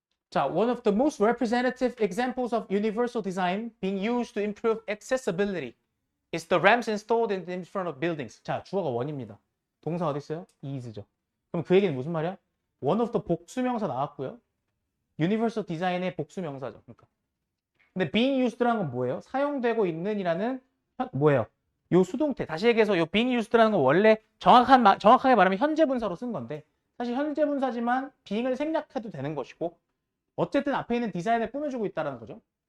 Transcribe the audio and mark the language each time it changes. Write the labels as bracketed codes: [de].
[en] 자, one of the most representative examples of universal design being used to improve accessibility is the ramps installed in front of buildings. [ko] 자, 주어가 one입니다. 동사 어디 있어요? is죠. 그럼 그 얘기는 무슨 말이야? one of the 복수명사 나왔고요. universal design의 복수명사죠. 그러니까. 근데 being used라는 건 뭐예요? 사용되고 있는이라는 뭐예요? 요 수동태. 다시 얘기해서 요 being used라는 건 원래 정확하게 말하면 현재 분사로 쓴 건데 사실 현재 분사지만 being을 생략해도 되는 것이고 어쨌든 앞에 있는 디자인을 꾸며주고 있다는 거죠.